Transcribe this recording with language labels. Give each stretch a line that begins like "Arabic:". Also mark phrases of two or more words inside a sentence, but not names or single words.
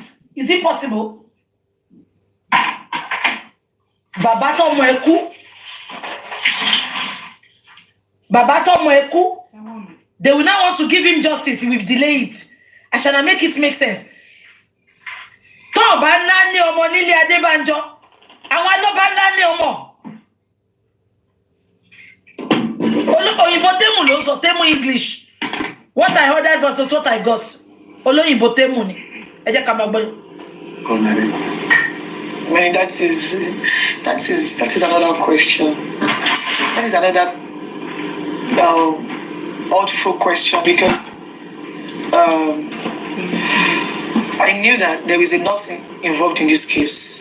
English: Is it possible? Babato Moeku. They will not want to give him justice. He will delay it. I shall make it make sense.
Yoruba: Toba nani omo nile Adebanjo. Àwọn ló bá nani omo. Oyinbo Temu ló sọ Temu English.
English: What I ordered versus what I got.
Yoruba: Oloyinbo Temu ni. Ẹ jẹ́ ká máa gbọ́.
English: I mean, that is another question. That is another awful question because I knew that there is a nurse involved in this case.